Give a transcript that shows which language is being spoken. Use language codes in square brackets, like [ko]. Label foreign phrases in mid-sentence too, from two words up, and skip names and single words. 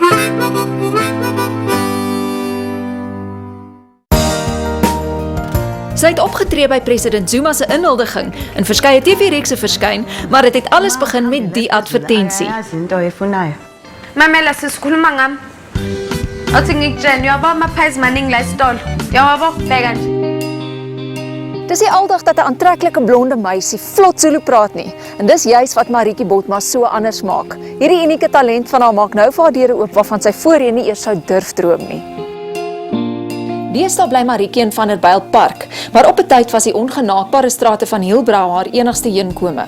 [af] Sy het opgetree by president Zuma se inhuldiging en verskeie TV-reekse verskyn, maar dit het alles begin met die advertensie. [zu] Mamela sisikhuluma ngami. Athi ngikutshela uyabo amaphies maningi la esitolo. Yabo bheka nje. [af] Dis nie aldag dat 'n aantreklike blonde meisie vlot Zulu praat nie. En dis juis wat Marietjie Botma so anders maak. Hierdie unieke talent van haar maak nou vir haar deure oop waarvan sy voorheen nie eers sou durf droom nie. Deesdae bly Marietjie in Vanderbijlpark, maar op 'n tyd was die ongenaakbare strate van Hillbrow haar enigste heenkome.